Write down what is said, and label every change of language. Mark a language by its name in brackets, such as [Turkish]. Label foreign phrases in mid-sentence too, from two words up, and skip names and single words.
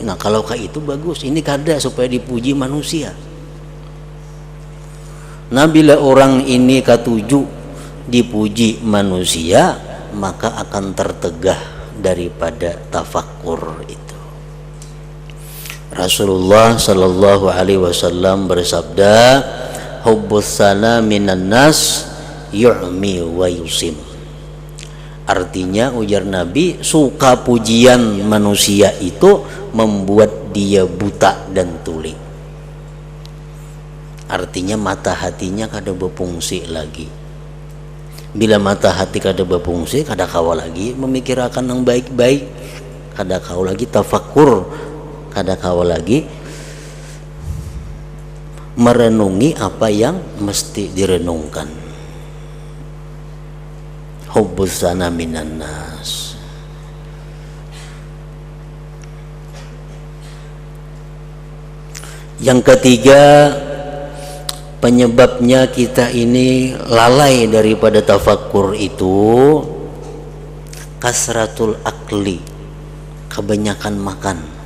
[Indonesian] Nah kalau kayak itu bagus, ini kada supaya dipuji manusia. Nah bila orang ini katuju dipuji manusia, maka akan tertegah daripada tafakkur itu. Rasulullah [Arabic] صلى الله عليه وسلم [Indonesian] bersabda, [Arabic] حب الثناء من الناس يعمي ويصم. [Indonesian] Artinya ujar Nabi, suka pujian manusia itu membuat dia buta dan tuli. Artinya mata hatinya kada berfungsi lagi. Bila mata hati kada berfungsi, kada kau lagi memikirkan yang baik-baik, kada kau lagi tafakkur, kada kau lagi merenungi apa yang mesti direnungkan. [Arabic] حب الثناء من الناس. [Indonesian] Yang ketiga, penyebabnya kita ini lalai daripada tafakkur itu [Arabic] كثرة الأكل, [Indonesian] kebanyakan makan.